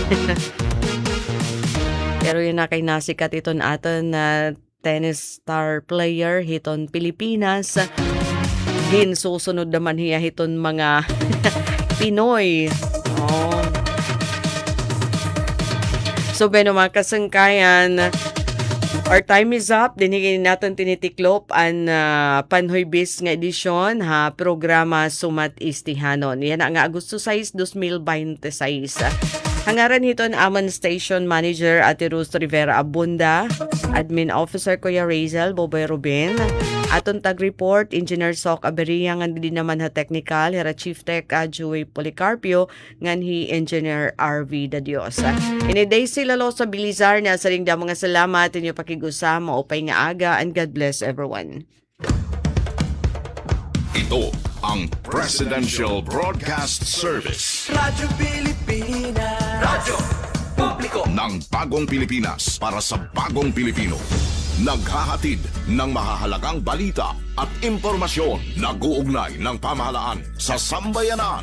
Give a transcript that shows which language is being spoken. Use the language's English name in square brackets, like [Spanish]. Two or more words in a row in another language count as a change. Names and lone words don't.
[Waray] Pero yun na kay nasikat iton aton na [English] tennis star player [Waray] hiton Pilipinas. Ginsusunod naman hiya hiton mga Pinoy. So, mga kasangkayan, [English] our time is up. [Waray] Dinigin natin tinitiklop ang Panhoy-Bis nga edisyon ha programa Sumat Istihanon. Yan ang Agosto 6, 2026. Hangaran hiton amon [English] Station Manager [Waray] Ate Rus Rivera Abunda, [English] Admin Officer [Waray] Kuya Razel Boboy Ruben, aton tag-report Engineer Sok Aberia ngan di naman ha technical hera [English] Chief Tech [Waray] Joey Policarpio ngan hi Engineer RV Dadios. Ini Daisy Lalo sa Bilizar na saring da mga salamat inyo pakigusama opay nga aga [English] and God bless everyone. [Filipino] Ito ang Presidential Broadcast Service Radyo Pilipinas. Radyo Publiko ng Bagong Pilipinas para sa Bagong Pilipino. Naghahatid ng mahahalagang balita at impormasyon na guugnay ng pamahalaan sa sambayanan.